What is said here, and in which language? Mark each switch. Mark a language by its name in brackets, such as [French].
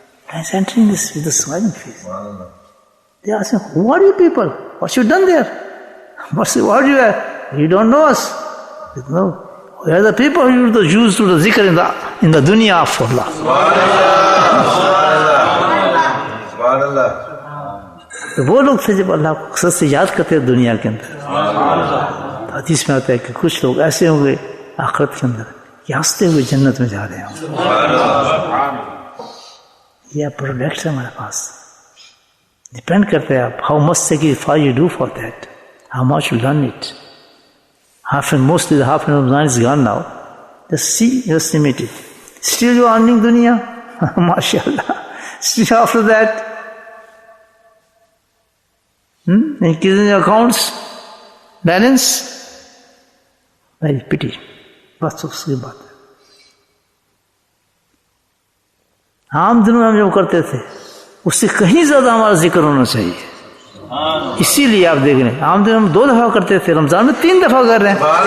[English] And he's entering this with a smiling face. They ask him, who are you people? What you done there? What you have? You don't know us. No. We are the people who used to do the zikr in the dunya of Allah. [Urdu] تو وہ لوگ تھے جب اللہ کو اکثر سے یاد کرتے ہیں دنیا کے اندر. تو حدیث میں آتا ہے کہ کچھ لوگ ایسے ہوں گے آخرت کے اندر کہ ہنستے ہوئے جنت میں جا رہے ہوں. یہ پروڈکٹ ہے ہمارے پاس. ڈپینڈ کرتا ہے آپ [English] How much sacrifice you do for that, how much you learn it. Mostly the half of Ramadan is gone now. Just see, estimate it. Still you are earning dunya, mashallah. Still after that, increasing your accounts, balance, very pity. [Urdu] بس اس کی بات ہے. عام دنوں میں ہم جو کرتے تھے اس سے کہیں زیادہ ہمارا ذکر ہونا چاہیے. اسی لیے آپ دیکھ رہے ہیں عام دن ہم 2 دفعہ کرتے تھے، رمضان میں 3 دفعہ کر رہے ہیں.